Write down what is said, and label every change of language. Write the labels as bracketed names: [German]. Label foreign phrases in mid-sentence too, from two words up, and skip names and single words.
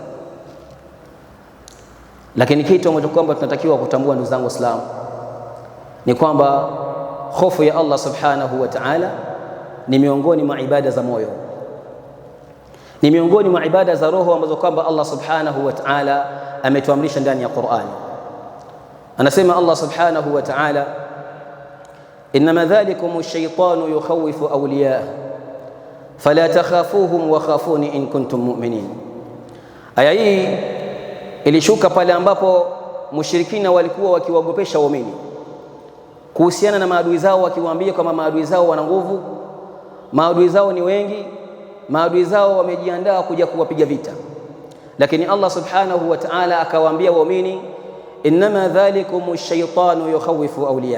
[Swahili] Lakini kitu ambacho kwamba tunatakiwa kutambua, ndugu zangu Waislamu, ni kwamba hofu ya Allah [Arabic] سبحانه وتعالى [Swahili] ni miongoni mwa ibada za moyo, ni miongoni mwa ibada za roho ambazo kwamba Allah [Arabic] سبحانه وتعالى [Swahili] ametuamrisha ndani ya Qur'an. [Arabic] Anasema الله سبحانه وتعالى إنما ذلكم الشيطان يخوف أولياءه فلا تخافوهم وخافون إن كنتم مؤمنين. [Swahili] Aya hii ilishuka pale ambapo mushrikina walikuwa wakiwaogopesha waumini kuhusiana na maadui zao, wakiwaambia kwamba maadui zao wana nguvu, maadui zao ni wengi, maadui zao wamejiandaa kuja kuwapiga vita. Lakini Allah [Arabic] سبحانه وتعالى [Swahili] akawaambia waumini, [Arabic] إنما ذلكم الشيطان يخوف أولياء.